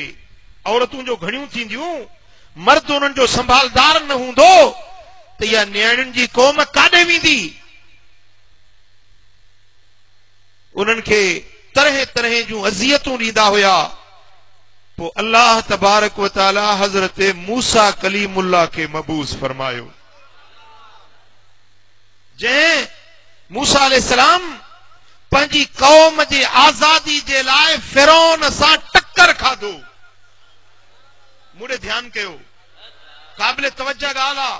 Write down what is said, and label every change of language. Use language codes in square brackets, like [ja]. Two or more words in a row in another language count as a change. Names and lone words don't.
[sd] औरतूं जो घणियूं थींदियूं, मर्द उन्हनि जो संभालदार न हूंदो त इहा न्याणियुनि जी क़ौम काॾे वेंदी। उन्हनि खे तरह तरह जूं अज़ियतूं ॾींदा हुया। पोइ अल्लाह [ar] تبارك وتعالى [sd] हज़रत मूसा कलीमुल्लाह के मबूस फरमायो, जंहिं मूसा अलैहिस्सलाम पंहिंजी कौम जे आज़ादी जे लाइ फिरौन सां टक्कर खाधो। मुड़े ध्यान कयो, क़ाबिल तवज्जो ॻाल्हि आहे।